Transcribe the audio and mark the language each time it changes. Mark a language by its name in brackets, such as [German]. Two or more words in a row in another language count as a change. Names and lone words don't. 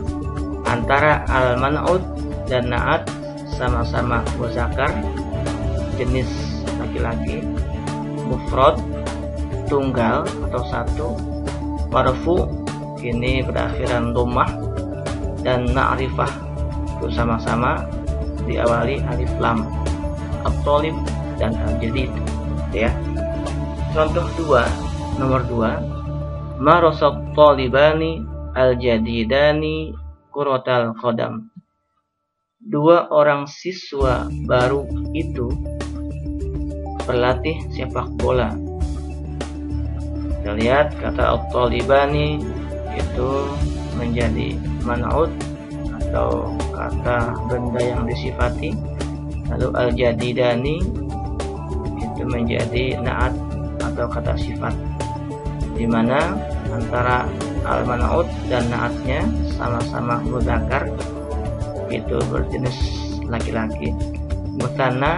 [Indonesian] antara al-man'ut dan naat sama-sama muzakkar, jenis laki-laki, mufrad tunggal atau satu, marfu ini berakhiran dhammah, dan ma'rifah itu sama-sama diawali alif lam, at-talib dan al-jadid, ya. Contoh nomor 2, [Arabic] مارس طالبان الجديدان كرة القدم. [Indonesian] Dua orang siswa baru itu berlatih sepak bola. Kita lihat kata at-talibani itu menjadi man'ut atau kata benda yang disifati, lalu al-jadidani itu menjadi naat atau kata sifat, di mana antara al-man'ut dan naatnya sama-sama mudzakkar, itu berjenis laki-laki, mutanna.